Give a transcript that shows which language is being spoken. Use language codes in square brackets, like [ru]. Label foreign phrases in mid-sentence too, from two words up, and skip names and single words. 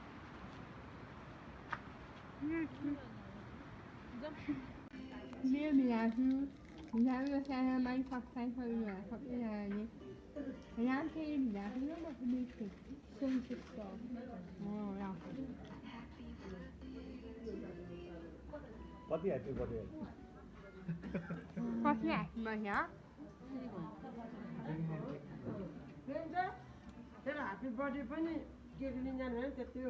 [ms] Dia bilang tu, jangan saya main pakai saya, pakai ni. Nanti dia bilang macam ni, sensitif. Oh, ya. [en] कति happy birthday [ne] कति ह्याप्पी भयो तेरो [en] happy birthday [ne] पनि केक लिन जानु है त्यति हो